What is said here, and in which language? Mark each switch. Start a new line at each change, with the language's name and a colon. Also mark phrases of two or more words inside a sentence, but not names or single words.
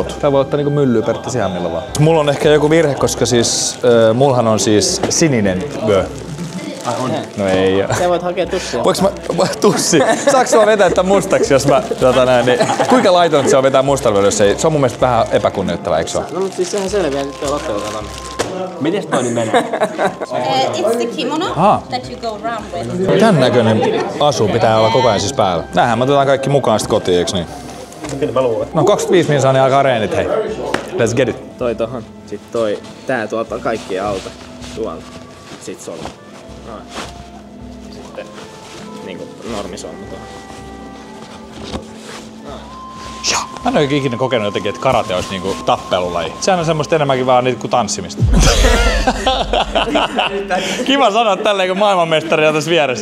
Finnish: Täällä voi ottaa niinku myllyä periaatteessa ihan milloin vaan. Mulla on ehkä joku virhe, koska siis mullahan on siis sininen vö. No ei. Sä voit hakea tussia. Voinko mä tussi? Saanko sua vetää tän mustaksi, jos mä niin, kuinka laitonta se on vetää mustalla, jos ei? Se on mun mielestä vähän epäkunnioittavaa, eikö se ole? No mut siis sehän selviää, että tuo Lotte otetaan. Mites toi nyt menee?
English: It's the kimono that you go around with.
Finnish: Tän näköinen asu pitää olla koko ajan siis päällä. Näinhän me otetaan kaikki mukaan sit kotiin, eiks niin? Kyllä mä luulen. No 25 minsaa niin alkaa reenit, hei.
English: Let's get it.
Finnish: Toi tohon. Sitten toi. Tää tuolta on kaikkien alta. Tuolta. Sit solmu. Noin. Sitten niinku normisolmu tuohon. Mä en oo ikinä kokenut jotenkin, että karate olisi niinku tappelulaji. Sehän on semmoista enemmänkin vaan niinku kuin tanssimista. Kiva sanoa tälleen, kun maailmanmestari on tässä vieressä.